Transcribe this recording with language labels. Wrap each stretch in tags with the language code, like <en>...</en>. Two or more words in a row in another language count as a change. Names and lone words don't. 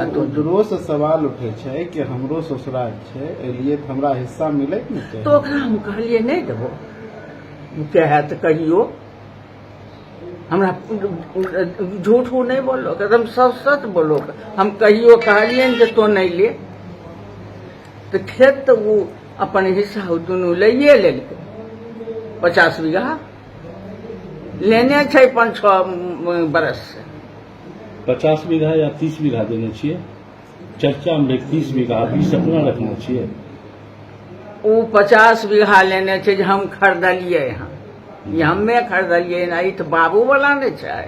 <mai>तो दूरो से सवाल उठे छै कि हमरो ससुराल छै, एलिए तो हमरा हिस्सा मिले के नहीं। तो ओकरा हम कहलिए नहीं देबो, कहे तो कहियो, हमरा झूठ नहीं बोलो, एकदम सच बोलो। हम कहियो कहलिए जे तो नहीं ले, तो खेत तो वो अपन हिस्सा दुनू लइए लेलकै। 50 बीघा लेने छै 5-6 बरस से। 50 बीघा या 30 बीघा देने छियै? चर्चा में 30 बीघा अभी सपना रखने छियै? वो 50 बीघा लेने छै जे हम खरीदलिए हन, ये हमे खरीदलिए ना, ई तो बाबू वाला नहीं छै।</mai>